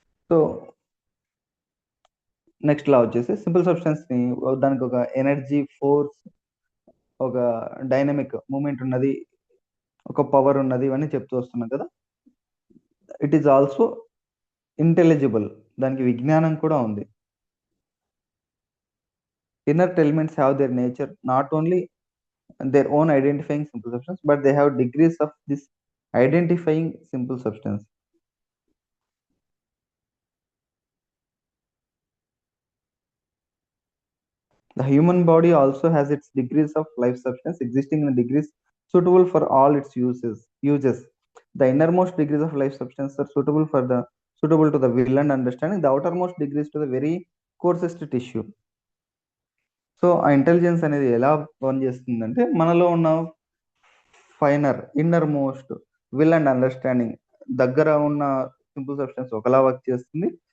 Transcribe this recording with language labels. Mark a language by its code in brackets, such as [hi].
[te] So next law వచ్చేసి simple substance ని దానికి ఒక ఎనర్జీ, ఫోర్స్, ఒక డైనమిక్ మూమెంట్ ఉన్నది, ఒక పవర్ ఉన్నది, ఇవన్నీ చెప్తూ వస్తున్నాం కదా. [en] it is also intelligible, [te] దానికి విజ్ఞానం కూడా ఉంది. [en] Inner elements have their nature, not only their own identifying simple substance, but they have degrees of this identifying simple substance. The human body also has its degrees of life substance, existing in degrees suitable for all its uses. The innermost degrees of life substance are suitable to the will and understanding, the outermost degrees to the very coarsest tissue. [te] So ఆ intelligence అనేది ఎలా పనిచేస్తుందంటే మనలో ఉన్న finer, inner most will and understanding దగ్గర ఉన్న simple substance ఒకలా work చేస్తుంది.